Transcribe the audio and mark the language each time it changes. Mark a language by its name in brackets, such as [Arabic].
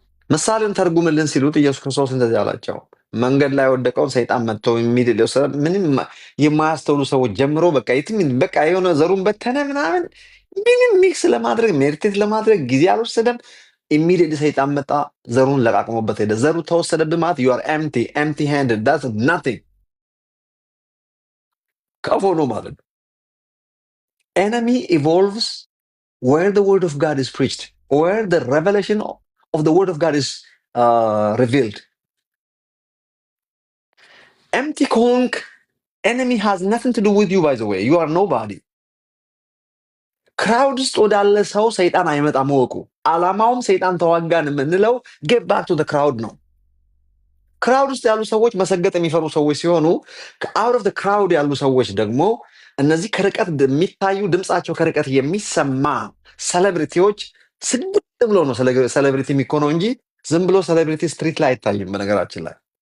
[Amharic] ምሳሌውን ተርጉምልን ሲሉት ኢየሱስ ክርስቶስ እንደዚህ አላቸው። መንገድ ላይ ወደቀውን ሰይጣን መጥቶ የሚድለው ምንም የማያስተውሉ ሰዎች ጀምሮ በቃ የሆነ ዘሩን በተነ ምናምን ምንም ሚክስ ለማድረግ ሜዲቴት ለማድረግ ጊዜ አልወሰደም። ኢሚዲየትሊ ሰይጣን መጣ፣ ዘሩን ለቃቅሞበት ሄደ። ዘሩ ተወሰደብህ ማለት [English] you are empty handed, that's nothing። [Amharic] ከፎ ነው ማለት ነው። [English] Enemy evolves where the word of God is preached, where the revelation of the word of God is revealed. Empty [Amharic] ከሆንክ [English] enemy has nothing to do with you. By the way, you are nobody። [Amharic] ክራውድ ውስጥ ወዳለ ሰው ሰይጣን አይመጣም ወቁ። አላማውም ሰይጣን ተዋጋን የምንለው [English] get back to the crowd [Amharic] ነው። ክራውድ ውስጥ ያሉ ሰዎች መሰገጥ የሚፈሩ ሰዎች ሲሆኑ [English] out of the crowd [Amharic] ያሉ ሰዎች ደግሞ እነዚህ ከርቀት የሚታዩ ድምጻቸው ከርቀት የሚሰማ ሴሌብሪቲዎች ስግጥ ብሎ ነው ሴሌብሪቲ የሚኮነው እንጂ ዝም ብሎ ሴሌብሪቲ ስትሪት ላይ አይታይም። በነገራችን ላይ